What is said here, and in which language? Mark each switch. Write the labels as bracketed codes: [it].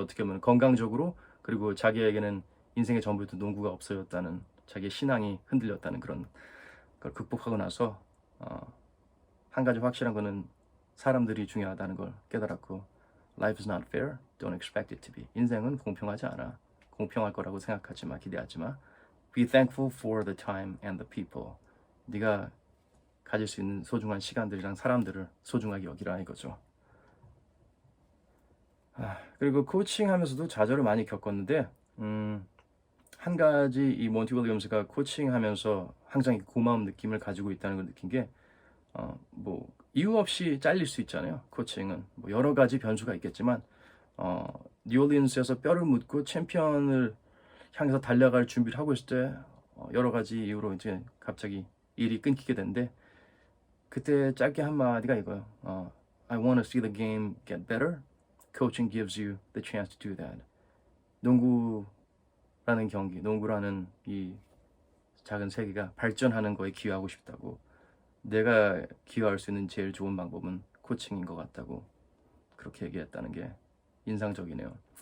[ko] 어떻게 보면 건강적으로 그리고 자기에게는 인생의 전부였던 농구가 없어졌다는 자기의 신앙이 흔들렸다는 그런 걸 극복하고 나서 한 가지 확실한 거는 사람들이 중요하다는 걸 깨달았고 [en] Life is not fair, don't expect it to be. [ko] 인생은 공평하지 않아. 공평할 거라고 생각하지 마, 기대하지 마. [en] Be thankful for the time and the people. [ko] 네가 가질 수 있는 소중한 시간들이랑 사람들을 소중하게 여기라 이거죠. 그리고 코칭하면서도 좌절을 많이 겪었는데 한 가지 이 몬티 윌리엄스가 코칭하면서 항상 고마운 느낌을 가지고 있다는 걸 느낀 게 뭐 이유 없이 잘릴 수 있잖아요. 코칭은 뭐 여러 가지 변수가 있겠지만 뉴올리언스에서 뼈를 묻고 챔피언을 향해서 달려갈 준비를 하고 있을 때 여러 가지 이유로 이제 갑자기 일이 끊기게 되는데 그때 짧게 한 마디가 이거예요. [en] I want to see the game get better. Coaching gives you the chance to do that. [ko] 농구라는 경기, 농구라는 이 작은 세계가 발전하는 거에 기여하고 싶다고. 내가 기여할 수 있는 제일 좋은 방법은 코칭인 것 같다고 그렇게 얘기했다는 게 인상적이네요.